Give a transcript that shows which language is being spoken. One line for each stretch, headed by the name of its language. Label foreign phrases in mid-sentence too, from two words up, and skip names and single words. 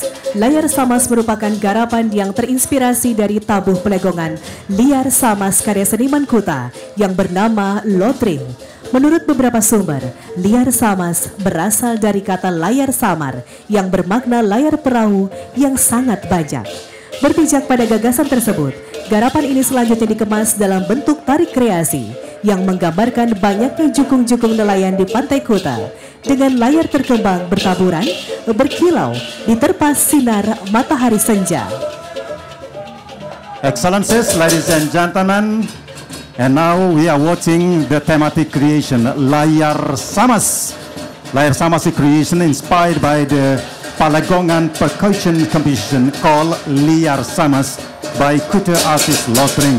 Indonesian: Layar Samas merupakan garapan yang terinspirasi dari tabuh pelegongan Liar Samas karya seniman Kuta yang bernama Lotring. Menurut beberapa sumber, Liar Samas berasal dari kata layar samar yang bermakna layar perahu yang sangat banyak. Berpijak pada gagasan tersebut, garapan ini selanjutnya dikemas dalam bentuk tarik kreasi yang menggambarkan banyaknya jukung-jukung nelayan di pantai Kuta dengan layar terkembang bertaburan, berkilau, diterpa sinar matahari senja.
English: Excellencies, ladies and gentlemen, and now we are watching the thematic creation Layar Samas. Layar Samas is creation inspired by the Palagongan percussion competition called Liar Samas by Kuta artist Lotring.